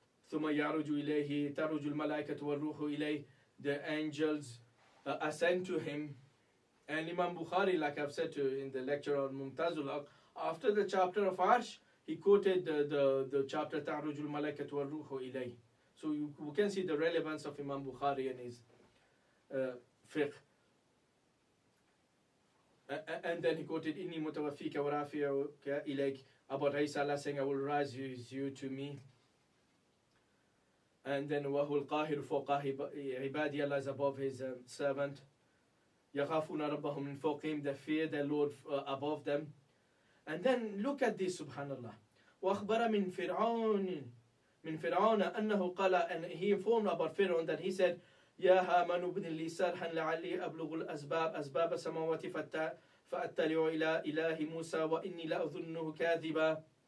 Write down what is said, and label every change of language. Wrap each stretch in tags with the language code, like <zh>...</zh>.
<ar>ثم يعرج إليه تعرج الملائكة والروح إليه,</ar> <en>the angels ascend to him. And Imam Bukhari, like I've said in the lecture on Mumtazul Haq, after the chapter of Arsh, he quoted the chapter</en> <ar>تعرج الملائكة والروح إليه.</ar> <en>So we can see the relevance of Imam Bukhari and his fiqh. And then he quoted</en> <ar>إني متوفيك ورافعك إليك,</ar> <en>about Isa, Allah saying, I will raise you to me. And then</en> <ar>وهو القاهر فوق عبادي,</ar> <en>Allah is above his servant.</en> <ar>يخافون ربهم من فوقهم,</ar> <en>they fear their Lord above them. And then look at this, subhanallah.</en> <ar>وأخبر من فرعون أنه قال,</ar> <en>and he informed about Pharaoh that he said,</en> <ar>يا هامان ابن لي صرحا لعلي أبلغ الأسباب أسباب السماوات فأطلع إلى إله موسى وإني لأظنه كاذبا.</ar>